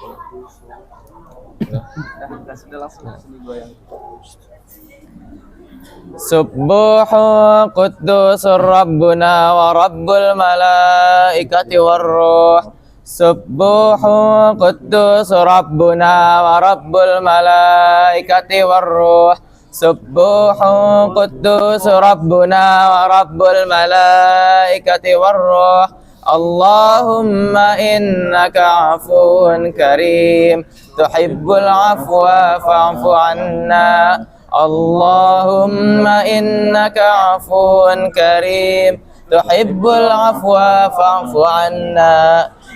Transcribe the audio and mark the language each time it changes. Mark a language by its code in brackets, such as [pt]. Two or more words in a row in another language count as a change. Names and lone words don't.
[ar] سبوح قدوس ربنا ورب الملائكة والروح. سبوح قدوس ربنا ورب الملائكة والروح. سبوح قدوس ربنا ورب الملائكة والروح. اللهم إنك عفو كريم تحب العفو فاعف عنا. اللهم إنك عفو كريم تحب العفو فاعف عنا.